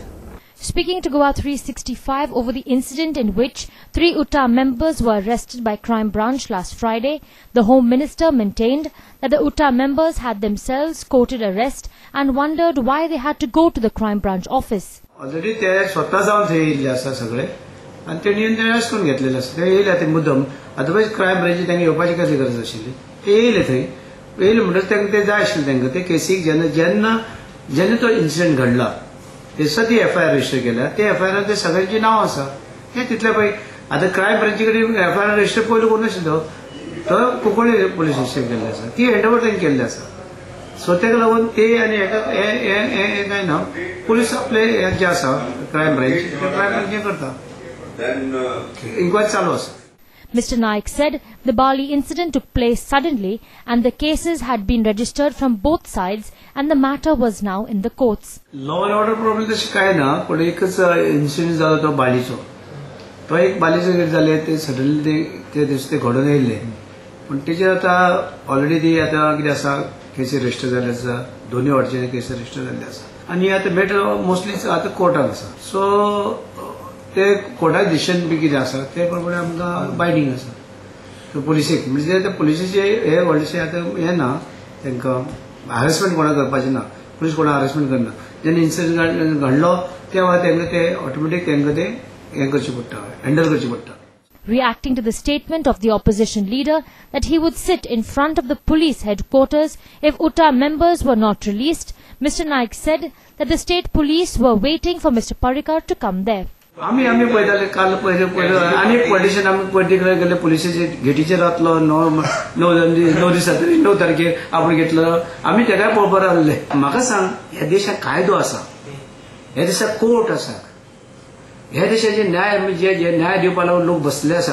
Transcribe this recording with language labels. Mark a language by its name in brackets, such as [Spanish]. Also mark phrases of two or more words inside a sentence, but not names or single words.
[English] Speaking to Goa 365 over the incident in which 3 UTA members were arrested by Crime Branch last Friday, the Home Minister maintained that the UTA members had themselves courted arrest and wondered why they had to go to the Crime Branch office. [Konkani] Already ते स्वतः जाऊन थंय येयल्ले आसा सगळे आणि ते नियंत्रण अरेस्ट करून घेतलेले आसा. ते येयले ते मुद्दम अदरवायज क्रायम ब्रांची तांकां येवपाची कसली गरज आशिल्ली. ते येयले थंय येयले म्हणटच तांकां ते जाय आशिल्ले तांकां ते केसीक जेन्ना तो इन्सिडेंट घडला तेसा ती [English] FIR register [Konkani] केल्या. ते एफआयआर ते सगळ्यांची नांव आसा हे तितले पळय. आतां क्रायम ब्रांची कडेन [English] FIR register [Konkani] पयलीं कोण नाशिल्लो तो कोंकणी पुलीस स्टेशन केल्ले आसा. ती हँडओव्हर तांणी केल्ली आसा. सो ताका लागून ते आनी हे काय ना पुलीस आपले जे आसा क्रायम ब्रांच हे करता. इन्क्वायरी चालू आसा. [English] Mr. Naik said the Bali incident took place suddenly and the cases had been registered from both sides and the matter was now in the courts. law and order problem [Konkani] तशी काय ना पण एकच इन्सिडेंट जालो तो बालीचो. तो एक बालीचो कितें जालें ते सडनली ते दिस ते घडून येयल्ले पण तेजेर आतां ऑलरेडी ती आतां कितें आसा केसी रजिस्टर जाल्ले आसा. दोनूय वाटेचे केसी रजिस्टर जाल्ले आसा आनी आतां [English] matter mostly [Konkani] आतां कोर्टान आसा. सो ते कोर्टाचे डिसिजन बी कितें आसा ते प्रमाणे आमकां बायडींग आसा. सो पुलिसेक म्हणजे ते पुलिसेचे हे व्हडलेशें आतां हें ना तांकां हॅरेसमेंट कोणा करपाचें ना. पुलीस कोणा हॅरेसमेंट करना. जेन्ना इन्सिडंट घडलो तेव्हा तांकां ते ऑटोमॅटीक तांकां ते हें करचें पडटा हँडल करचें पडटा. [English] Reacting to the statement of the opposition leader that he would sit in front of the police headquarters if UTA members were not released, Mr. Naik said that the state police were waiting for Mr. Parrikar to come there. [Konkani] आम्ही पळयताले काल पयले आनी पॉलिटिशियन आमी पॉलिटिकल गेले पुलिसेचे गेटीचेर रावतलो 9 दिसांनी 9 तारखेर आपूण घेतलो. आमी तेकाय पळोवपाक रावल्ले. म्हाका सांग ह्या देशाक कायदो आसा. ह्या देशाक कोर्ट आसा. ह्या देशाचे न्याय जे न्याय दिवपा लागून लोक बसले आसा.